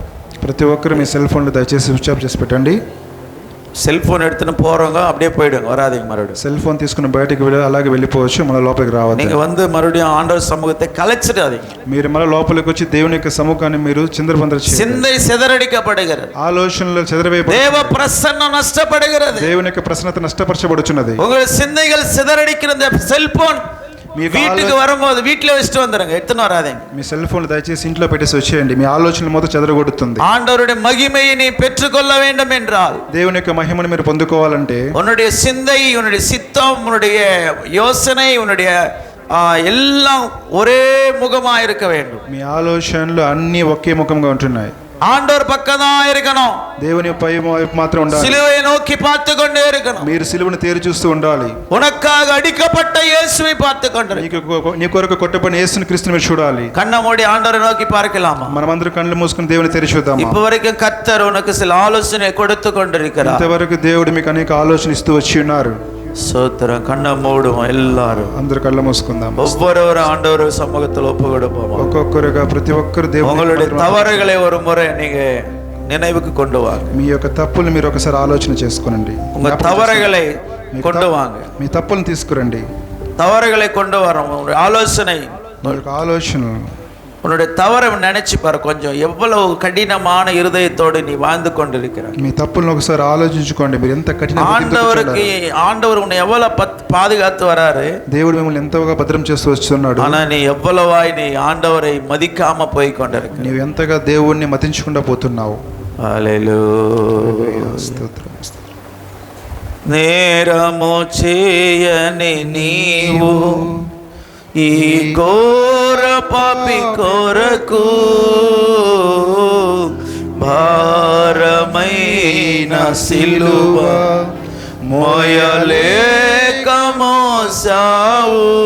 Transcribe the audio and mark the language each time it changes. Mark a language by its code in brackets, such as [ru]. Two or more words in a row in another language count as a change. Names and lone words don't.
[te] ప్రతి ఒక్కరు మీ సెల్ ఫోన్లు దయచేసి స్విచ్ ఆఫ్ చేసి పెట్టండి. [ta] సెల్ఫోన్ எடுத்துன்னு போறவங்க அப்படியே போயிடுங்க, வராதீங்க. மறுபடியும் [te] సెల్ ఫోన్ తీసుకుని బయటకు వెళ్ళి అలాగే వెళ్ళిపోవచ్చు, మళ్ళీ లోపలికి రావద్దు. [ta] நீங்க வந்து மறுபடியும் ஆண்டவர் சமூகத்தை கலைச்சிடாதீங்க. [te] మీరు మళ్ళీ లోపలికి వచ్చి దేవుని యొక్క సముఖాన్ని మీరు చిందరబందర చేయండి. [ta] சிந்தை சிதறடிக்கப்படுகிறது, [te] ఆలోచనలు చెదరవేయబడుతుంది, [ta] தேவ பிரசன்னம் నష్టப்படுகிறது, [te] దేవుని యొక్క ప్రసన్నత నష్టపరచబడుచున్నది. உங்கள் சிந்தைகள் சிதறடிக்கிற இந்த செல்போன் வீட்டுக்கு வரும்போது வீட்டில் வச்சுட்டு வந்துடுங்க, எடுத்துன்னு வராதீங்க. మీ సెల్ ఫోన్ దయచేసి ఇంట్లో పెట్టేసి వచ్చేయండి. మీ ఆలోచనలు మొత్తం చెదరగొడుతుంది. [ta] ஆண்டவருடைய மகிமையை நீ பெற்றுக்கொள்ள வேண்டும் என்றால், [te] దేవుని యొక్క మహిమను మీరు పొందుకోవాలంటే, [ta] உன்னுடைய சிந்தை, உன்னுடைய சித்தம், உன்னுடைய யோசனை, உன்னுடைய எல்லாம் ஒரே முகமா இருக்க வேண்டும். [te] మీ ఆలోచనలు అన్నీ ఒకే ముఖంగా ఉంటున్నాయి. [ta] ஆண்டவர் பக்கம் தான் இருக்கணும், [te] దేవుని పై వైపు మాత్రం ఉండాలి. [ta] சிலுவையை நோக்கி பார்த்து கொண்டே இருக்கணும். [te] మీరు సిలువను తేరి చూస్తూ ఉండాలి. [ta] உனக்காக அடிக்கப்பட்ட இயேசுவை பார்த்து கொண்டு, [te] నీ కొరకు కొట్టబడిన యేసుని క్రీస్తుని మీరు చూడాలి. [ta] கண்ணை மூடி ஆண்டவரை நோக்கி பார்க்கலாமா? [te] మనమందరం కళ్ళు మూసుకుని దేవుని తెరిచి చూద్దామా? [ta] இப்ப வரைக்கும் கர்த்தர் உனக்கு சில ஆலோசனை கொடுத்து கொண்டிருக்கிறார். [te] ఇంతవరకు దేవుడు మీకు అనేక ఆలోచన ఇస్తూ వచ్చి ఉన్నారు. [ta] சோத்திரம். கண்ணை மூடுவோம் எல்லாரும். [te] అందరు కళ్ళ మూసుకుందాం. [ta] ஒவ்வொருவரும் ஆண்டவர் சமூகத்தில் ஒப்பு கொடுப்போம். [te] ఒక్కొక్కరుగా ప్రతి ఒక్కరు [ta] உங்களுடைய [te] దేవుని [ta] தவறுகளை ஒரு முறை நீங்க நினைவுக்கு கொண்டு வாங்க. [te] మీ యొక్క తప్పులు మీరు ఒకసారి ఆలోచన చేసుకోనండి. [ta] உங்க தவறுகளை கொண்டு வாங்க. [te] మీ తప్పులను తీసుకురండి. [ta] தவறுகளை கொண்டு வரோம். உங்களுடைய ஆலோசனை, [te] మీ యొక్క ఆలోచనలు, [ta] உன்னுடைய தவறை நினைச்சு பாரு. கொஞ்சம் எவ்வளவு கடினமான இருதயத்தோடு நீ வாழ்ந்து கொண்டிருக்கிறாய். [te] మీ తప్పులను ఒకసారి ఆలోచించుకోండి. మీరు ఎంత కఠిన [ta] ஆண்டவர் உன்னை எவ்வளவு பாதுகாத்து வராரு. [te] దేవుడు మిమ్మల్ని ఎంతగా భద్రం చేస్తూ వస్తున్నాడు. [ta] ஆனா நீ எவ்வளவாய் நீ ஆண்டவரை மதிக்காம போய் கொண்டிருக்க. [te] నీవు ఎంతగా దేవుణ్ణి మతించకుండా పోతున్నావు. హల్లెలూయా. స్తోత్రం. నేరము చేయని నీవు ఈ ఘోర పాపి కొరకు భారమైన సిలువ మోయలేక మోసావు.